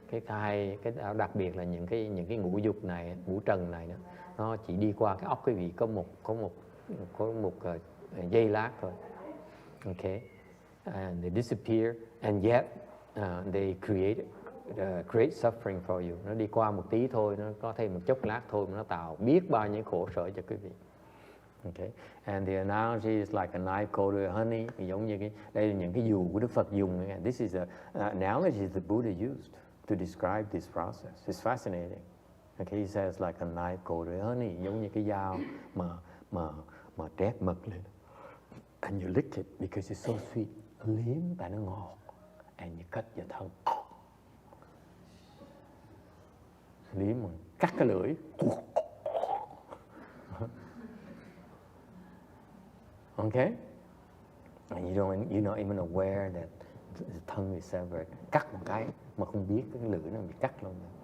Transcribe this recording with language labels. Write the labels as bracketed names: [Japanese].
[Vietnamese] Cái đặc biệt là những cái ngũ dục này, ngũ trần này đó, nó chỉ đi qua cái óc quý vị có một giây lát thôi. [English] Okay, and they disappear, and yet they create suffering for you. [Vietnamese] Nó đi qua một tí thôi, nó có thêm một chốc lát thôi mà nó tạo biết bao nhiêu khổ sở cho quý vị. [English] Okay, and the analogy is like a knife coated with honey. [Vietnamese] Giống như đây là những cái dụ của Đức Phật dùng. [English] This is an analogy the Buddha used to describe this process. It's fascinating. Okay, he says like a knife coated with honey, [Vietnamese] giống như cái dao mà trét mật lên. [English] And you lick it because it's so sweet. [Vietnamese] Liếm và nó ngọt. [English] And you cut your tongue. [Vietnamese] Liếm mà cắt cái lưỡi. [English] Okay? And you're not even aware that the tongue is severed. [Vietnamese] Cắt một cái mà không biết cái lưỡi nó bị cắt luôn.